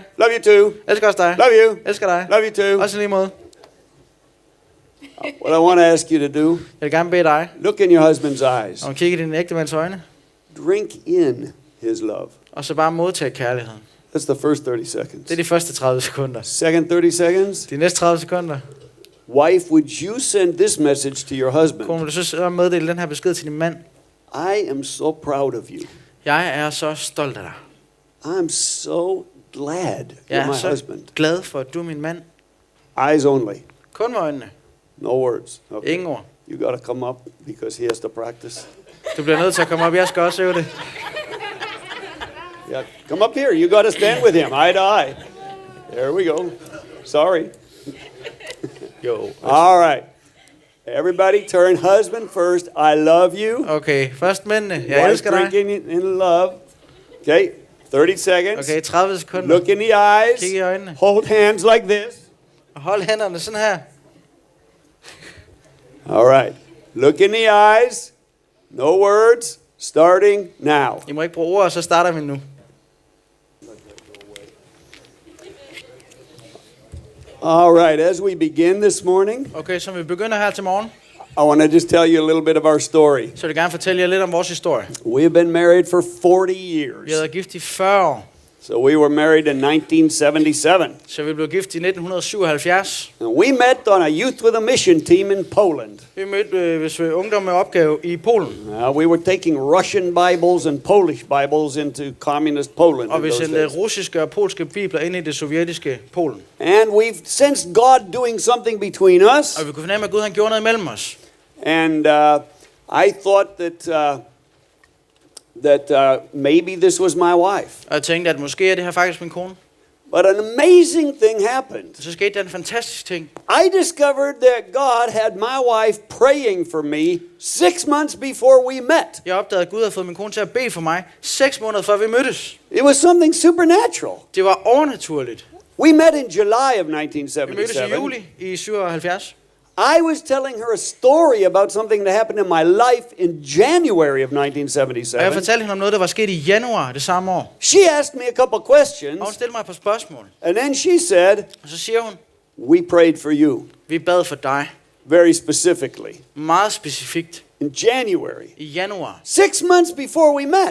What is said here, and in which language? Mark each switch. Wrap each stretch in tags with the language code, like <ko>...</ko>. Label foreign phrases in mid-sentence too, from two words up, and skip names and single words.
<en>Love you too.</en> <da>Elsker også dig.</da> <en>Love you.</en> <da>Elsker dig.</da> <en>Love you too.</en> <da>Også i lige måde.</da> <en>What I want to ask you to do,</en> <da>Jeg vil gerne bede dig</da> <en>look in your husband's eyes.</en> <da>om at kigge i din ægtemands øjne.</da> <en>Drink in his love.</en> <da>Og så bare modtage kærligheden.</da> <en>That's the first 30 seconds.</en> <da>Det er de første 30 sekunder.</da> <en>Second 30 seconds.</en> <da>De næste 30 sekunder.</da> <en>Wife, would you send this message to your husband?</en> <da>Kone, vil du så meddele den her besked til din mand?</da> <en>I am so proud of you.</en> <da>Jeg er så stolt af dig.</da> <en>I'm so glad</en> <da>Jeg</da> <en>you're</en> <da>er</da> <en>my</en> <da>så</da> <en>husband.</en> <da>glad for, at du er min mand.</da> <en>Eyes only.</en> <da>Kun med øjnene.</da> <en>No words. Okay.</en> <da>Ingen ord.</da> <en>You got to come up because he has to practice.</en> <da>Du bliver nødt til at komme op. Jeg skal også øve det.</da> <en>Yeah, come up here. You got to stand with him, eye to eye. There we go. Sorry.</en> <da>Jo.</da> <en>All right. Everybody turn husband first. I love you.</en> <da>Okay, først mændene. Jeg</da> <en>Wife</en> <da>elsker dig.</da> <en>drinking in love. Okay. 30 seconds.</en> <da>Okay, 30 sekunder.</da> <en>Look in the eyes.</en> <da>Kig i øjnene.</da> <en>Hold hands like this.</en> <da>Og hold hænderne sådan her.</da> <en>All right. Look in the eyes. No words. Starting now.</en> <da>I må ikke bruge ord, og så starter vi nu.</da> <en>All right. As we begin this morning,</en> <da>Okay, så vi begynder her til morgen,</da> <en>I want to just tell you a little bit of our story.</en> <da>så vil jeg gerne fortælle jer lidt om vores historie.</da> <en>We've been married for 40</en> <da>Vi har</da> <en>years.</en> <da>været gift i 40 år,</da> <en>So we were married in 1977.</en> <da>så vi blev gift i 1977.</da> <en>And we met on a Youth with a Mission team in Poland.</en> <da>Vi mødte hvis vi ungdom med opgave i Polen,</da> <en>We were taking Russian Bibles and Polish Bibles into communist Poland.</en> <da>og</da> <en>in</en> <da>vi</da> <en>those</en> <da>sendte</da> <en>days.</en> <da>russiske og polske bibler ind i det sovjetiske Polen.</da> <en>And we've sensed God doing something between us.</en> <da>Og vi kunne fornemme, at Gud han gjorde noget mellem os.</da> <en>And I thought that maybe this was my wife.</en> <da>Og jeg tænkte, at måske er det her faktisk min kone.</da> <en>But an amazing thing happened.</en> <da>Så skete der en fantastisk ting.</da> <en>I discovered that God had my wife praying for me 6 months before we met.</en> <da>Jeg opdagede, at Gud havde fået min kone til at bede for mig 6 måneder før vi mødtes.</da> <en>It was something supernatural.</en> <da>Det var overnaturligt.</da> <en>We met in July of</en> <da>Vi mødtes i</da> <en>1977.</en> <da>juli i 77.</da> <en>I was telling her a story about something that happened in my life in January of</en> <da>Og jeg</da> <en>1977.</en> <da>fortalte hende om noget, der var sket i januar det samme år.</da> <en>She asked me a couple</en> <da>Og hun</da> <en>questions,</en> <da>stillede mig et par spørgsmål.</da> <en>and then she said,</en> <da>Og så siger hun,</da> <en>"We prayed for you</en> <da>vi bad for dig.</da> <en>very specifically</en> <da>Meget specifikt.</da> <en>in January,</en> <da>I januar.</da> <en>6 months before we met."</en>